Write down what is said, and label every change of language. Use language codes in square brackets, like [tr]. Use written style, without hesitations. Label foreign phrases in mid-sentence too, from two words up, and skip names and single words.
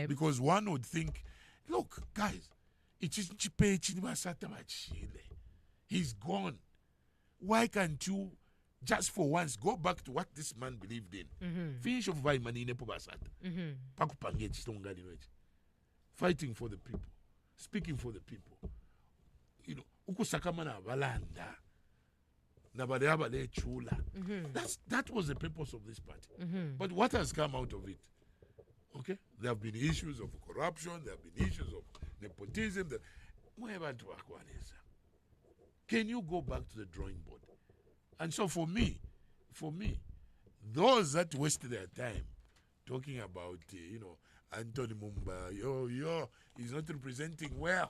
[en] Because one would think, look, guys, he's gone. Why can't you just for once go back to what this man believed in? Finish off by money in fighting for the people, speaking for the people. You know, [bem] ukusakamana balanda na bale chula. [en] That was the purpose of this party. But what has come out of it? Okay, there have been issues of corruption. There have been issues of nepotism. Can you go back to the drawing board? And so for me, those that wasted their time talking about Anthony Mumba, he's not representing well.